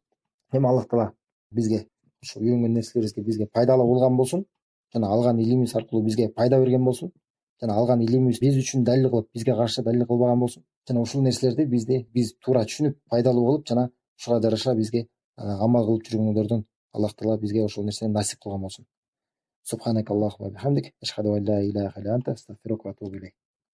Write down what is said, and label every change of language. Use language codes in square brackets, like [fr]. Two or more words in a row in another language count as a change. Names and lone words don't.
[ky] Эми Аллах Таала бизге ушул үйрөнгөн нерселерибизге бизге пайдалуу болгон болсун, жана алган илимибиз аркылуу бизге пайда берген болсун, жана алган илимибиз биз үчүн далил кылып, бизге каршы далил кылбаган болсун. Жана ушул нерселерди биз туура түшүнүп, пайдалуу кылып, жана ушуга жараша бизге амал кылып жүргөндөрдөн Аллах Таала бизге ошол нерсени насип кылган болсун. [ar] سبحانك اللهم وبحمدك أشهد أن لا إله إلا أنت أستغفرك وأتوب إليك.